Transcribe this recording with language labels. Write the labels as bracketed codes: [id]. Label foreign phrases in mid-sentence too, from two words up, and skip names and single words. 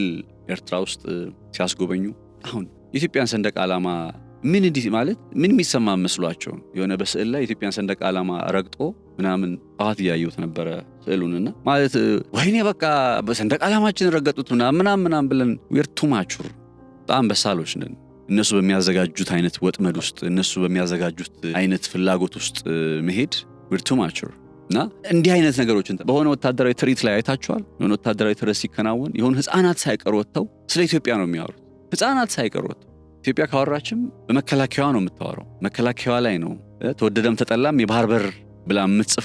[am] ኤርትራ ውስጥ ሲያስጎበኙ አሁን የኢትዮጵያን ሰንደቅ ዓላማ ምን እንዲህ ማለት ምን የሚሰማ መስሏቸው የሆነ በስዕል ላይ የኢትዮጵያን ሰንደቅ ዓላማ ረግጦ ምናምን ጣት ያዩት ነበረ ስዕሉንና ማለት ወይኔ በቃ በሰንደቅ ዓላማችን ረገጡት ምናምን ብለን [en] we're too mature [am] በጣም በሳሎች ነን። እነሱ በሚያዘጋጁት አይነት ወጥመድ ውስጥ እነሱ በሚያዘጋጁት አይነት ፍላጎት ውስጥ መሄድ [en] we're too [am] mature እና እንዲህ አይነት ነገሮችን በሆነ ወታደራዊ ትርኢት ላይ አይታችኋል። የሆነ ወታደራዊ ትርኢት ሲከናወን የሆኑ ህፃናት ሳይቀሩ ወጥተው ስለ ኢትዮጵያ ነው የሚያወሩት። ህፃናት ሳይቀሩ ወጥተው ኢትዮጵያ ካወራችም በመከላከያዋ ነው የምታወራው። መከላከያዋ ላይ ነው ተወደደም ተጠላም የባህር በር ብላ የምትጽፈው